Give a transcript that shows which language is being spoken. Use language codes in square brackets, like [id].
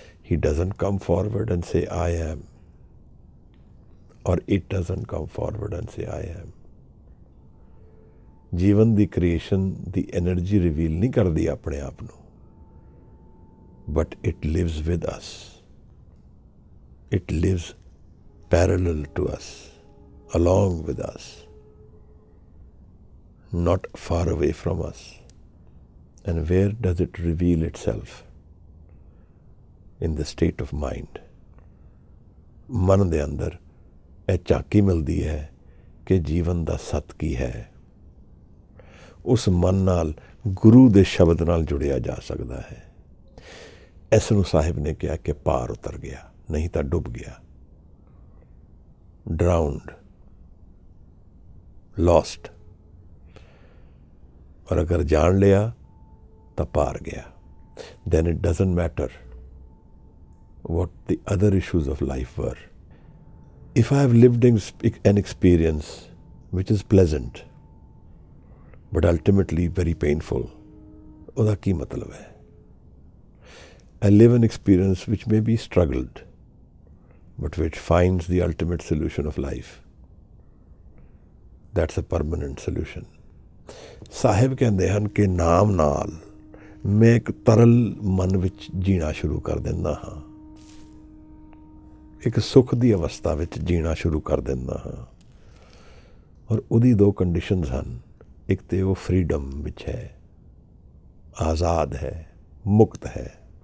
[en] He doesn't come forward and say I am, or it doesn't come forward and say I am. [pa] Jeevan ਦੀ creation ਦੀ energy reveal ਨਹੀਂ ਕਰਦੀ ਆਪਣੇ ਆਪ ਨੂੰ, [en] but it lives with us. It lives parallel to us, along with us, not far away from us. And where does it reveal itself? In the state of mind. [pa] ਮਨ ਦੇ ਅੰਦਰ ਇਹ ਝਾਕੀ ਮਿਲਦੀ ਹੈ ਕਿ ਜੀਵਨ ਦਾ ਸੱਤ ਕੀ ਹੈ। ਉਸ ਮਨ ਨਾਲ ਗੁਰੂ ਦੇ ਸ਼ਬਦ ਨਾਲ ਜੁੜਿਆ ਜਾ ਸਕਦਾ ਹੈ। ਇਸ ਨੂੰ ਸਾਹਿਬ ਨੇ ਕਿਹਾ ਕਿ ਪਾਰ ਉਤਰ ਗਿਆ, ਨਹੀਂ ਤਾਂ ਡੁੱਬ ਗਿਆ, [en] Drowned, lost. [pa] ਔਰ ਅਗਰ ਜਾਣ ਲਿਆ ਤਾਂ ਪਾਰ ਗਿਆ। [en] then it doesn't matter what the other issues of life were. If I have lived an experience which is pleasant but ultimately very painful, [pa] ਉਹਦਾ ਕੀ ਮਤਲਬ ਹੈ? [en] I live an experience which may be struggled, but which finds the ultimate solution of life. That's a permanent solution. [pa] ਸਾਹਿਬ ਕਹਿੰਦੇ ਹਨ ਕਿ ਨਾਮ ਨਾਲ ਮੈਂ ਇੱਕ ਤਰਲ ਮਨ ਵਿੱਚ ਜੀਣਾ ਸ਼ੁਰੂ ਕਰ ਦਿੰਦਾ ਹਾਂ, ਇੱਕ ਸੁੱਖ ਦੀ ਅਵਸਥਾ ਵਿੱਚ ਜੀਣਾ ਸ਼ੁਰੂ ਕਰ ਦਿੰਦਾ ਹਾਂ। ਔਰ ਉਹਦੀ ਦੋ ਕੰਡੀਸ਼ਨਸ ਹਨ। ਇੱਕ ਤੇ ਉਹ ਫਰੀਡਮ ਵਿੱਚ ਹੈ, ਆਜ਼ਾਦ ਹੈ, ਮੁਕਤ ਹੈ।